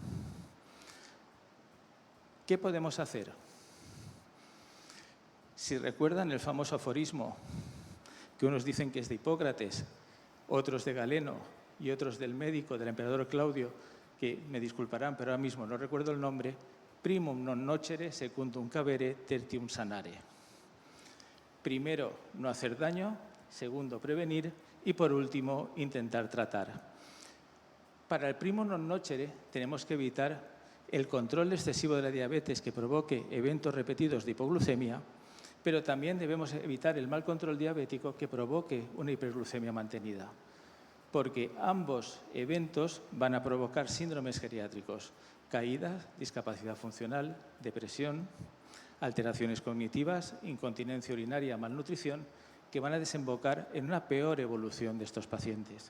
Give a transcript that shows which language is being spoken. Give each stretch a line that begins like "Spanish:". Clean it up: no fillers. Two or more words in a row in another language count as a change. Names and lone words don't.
Spanish: ¿Qué podemos hacer? Si recuerdan el famoso aforismo, que unos dicen que es de Hipócrates, otros de Galeno y otros del médico, del emperador Claudio, que me disculparán, pero ahora mismo no recuerdo el nombre,
Latin: primum non nocere, secundum cavere, tertium sanare.
Spanish: Primero, no hacer daño, segundo, prevenir y, por último, intentar tratar. Para el
Latin: primum non nocere
Spanish: tenemos que evitar el control excesivo de la diabetes que provoque eventos repetidos de hipoglucemia, pero también debemos evitar el mal control diabético que provoque una hiperglucemia mantenida, porque ambos eventos van a provocar síndromes geriátricos, caídas, discapacidad funcional, depresión, alteraciones cognitivas, incontinencia urinaria, malnutrición, que van a desembocar en una peor evolución de estos pacientes.